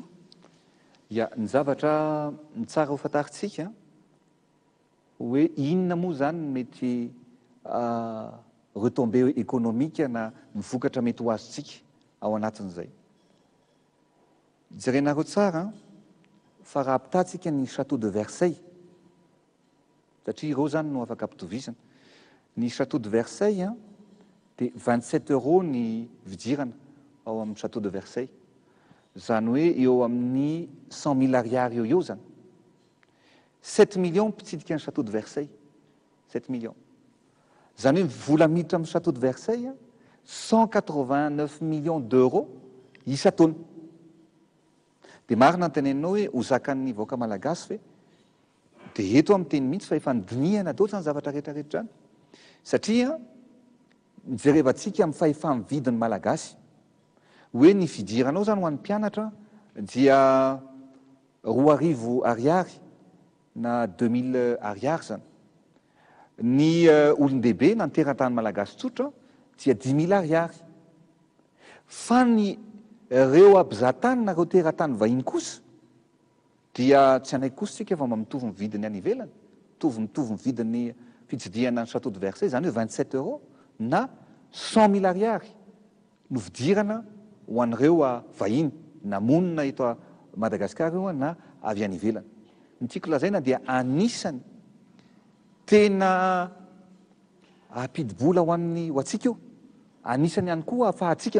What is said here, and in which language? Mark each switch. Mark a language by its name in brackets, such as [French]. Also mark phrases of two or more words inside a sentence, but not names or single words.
[Malagasy] Ya, ny zavatra tsara ho fantaritsika hoe inona moa zany mety [French] retombée économique [Malagasy] na ny vokatra mety ho azontsika ao anatin'izay. Jerenareo tsara fa raha apitatsika ny château de Versailles, satria ireo zany no afaka ampitovizana. Ny château de Versailles dia 27 € ny vidirana ao amin'ny château de Versailles. Zany hoe eo amin'ny 100 000 ariary eo zany. 7 millions mpitsidika ny château de Versailles. 7 millions. Zany hoe vola miditra amin'ny château de Versailles 189 [French] millions d'euros [Malagasy] isa-taona. dia marina ny teneninao hoe ho zakan'ny vahoaka malagasy fe dia eto amin'ny teny mihitsy fa efa nydinihana dao zany zavatra rehetrarehetra any satria mijerevantsika amin'ny fahefa-mividin'ny malagasy hoe ny fidiranao zany ho an'ny mpianatra dia 2,000 ariary na 2000 ariary zany ny olon-dehibe na ny teratany malagasy tsotra dia 10,000 ariary fa ny reo abizatany na reo teratany vahiny kosa dia tsy anaiky kosa tsika fa mba mitovy ny vidiny any ivelany mitovy ny vidiny fitsidihana ny château de Versailles zany hoe 27 € na 100,000 ariary no fidirana ho an'ireo vahiny na monina eto a Madagasikara io na avy any ivelany. Ny tiako lazaina dia anisany tena ampidibola ho antsika io, anisany ihany koa ahafahantsika